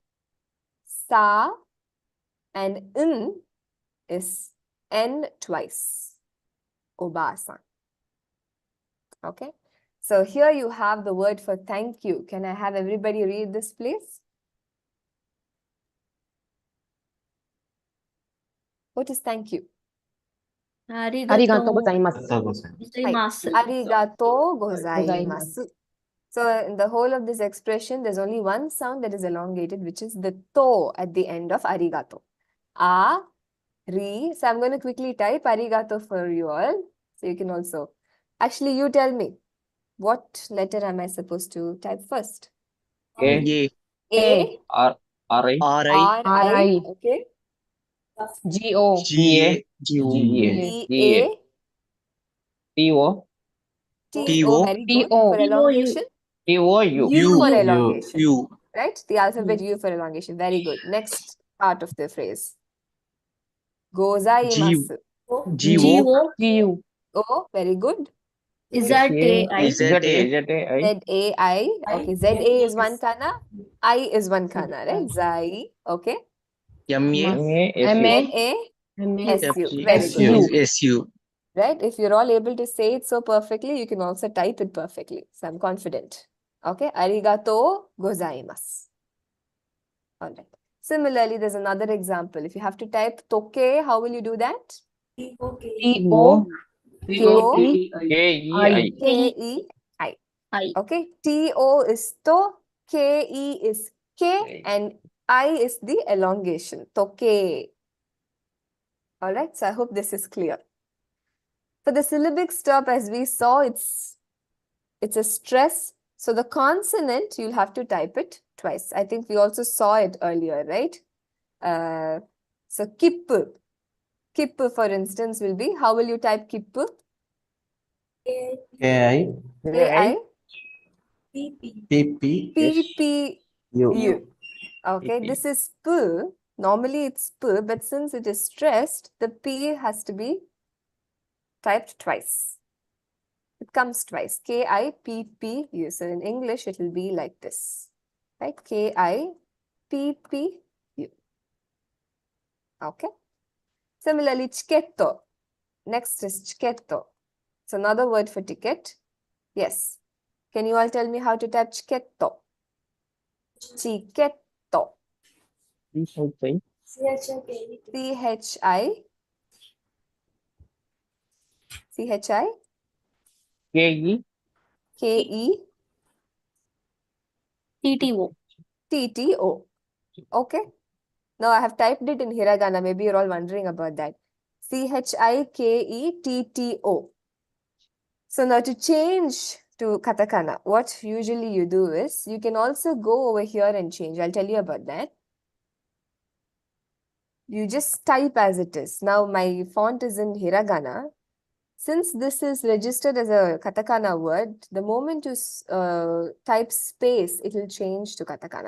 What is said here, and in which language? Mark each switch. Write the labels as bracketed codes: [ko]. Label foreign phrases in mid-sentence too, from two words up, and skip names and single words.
[en] Sa and in is N twice. Obasan. Okay. So here you have the word for thank you. Can I have everybody read this, please? What is thank you? [ja] Arigatou gozaimasu. [en] gozaimasu. [ja] Arigatou gozaimasu. [en] So in the whole of this expression, there's only one sound that is elongated, which is the to at the end of arigato. A, ri. So I'm going to quickly type arigato for you all. So you can also, actually you tell me, what letter am I supposed to type first? A. A, R-I. R-I, okay. G-O. G-A. B-A, T-O. T-O, very good. T-O. For elongation, T-O-U. U for elongation. U. Right? The alphabet U for elongation. Very good. Next part of the phrase. Gozaimasu. G-O. G-U. Oh, very good. Z-A-I. Z-A-I. Z-A-I. Okay, Z-A is one kana, I is one kana, right? Zai. Okay. M-A-S-U. M-A-S-U. Very good. S-U. Right? If you're all able to say it so perfectly, you can also type it perfectly. So I'm confident. Okay. [ja] Arigato gozaimasu. [en] All right. Similarly, there's another example. If you have to type toke, how will you do that? T-O. K-E-I. K-E-I. I. Okay. T-O is to, K-E is K, and I is the elongation. Toke. All right. So I hope this is clear. For the syllabic stop, as we saw, it's a stress. So the consonant, you'll have to type it twice. I think we also saw it earlier, right? So kippu. Kippu, for instance, will be, how will you type kippu? K-I, K-I, P-P, P-P-U. U. Okay, this is P. Normally it's P, but since it is stressed, the P has to be typed twice. It comes twice. K-I-P-P-U. So in English, it will be like this. Right? K-I-P-P-U. Okay. Similarly, chiketto. Next is chiketto. It's another word for ticket. Yes. Can you all tell me how to type chiketto? Chiketto. C-H-I. C-H-I. C-H-I. K-E. K-E. T-T-O. T-T-O. Okay. Now I have typed it in hiragana. Maybe you're all wondering about that. C-H-I-K-E-T-T-O. So now to change to katakana, what usually you do is you can also go over here and change. I'll tell you about that. You just type as it is. Now my font is in hiragana. Since this is registered as a katakana word, the moment you type space, it will change to katakana.